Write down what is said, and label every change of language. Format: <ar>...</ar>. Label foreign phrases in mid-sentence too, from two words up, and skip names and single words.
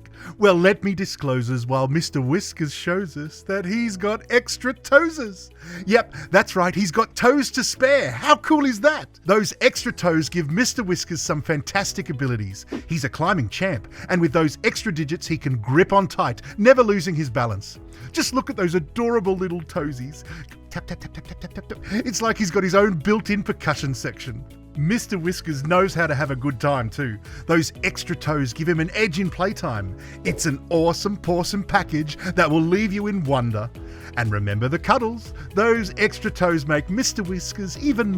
<en>Well, let me disclose us while Mr. Whiskers shows us that he's got extra toeses. Yep, that's right, he's got toes to spare. How cool is that? Those extra toes give Mr. Whiskers some fantastic abilities. He's a climbing champ, and with those extra digits he can grip on tight, never losing his balance. Just look at those adorable little toesies. Tap, tap, tap, tap, tap, tap, tap, tap. It's like he's got his own built-in percussion section. Mr. Whiskers knows how to have a good time too. Those extra toes give him an edge in playtime. It's an awesome pawsome package that will leave you in wonder. And remember the cuddles. Those extra toes make Mr.</en>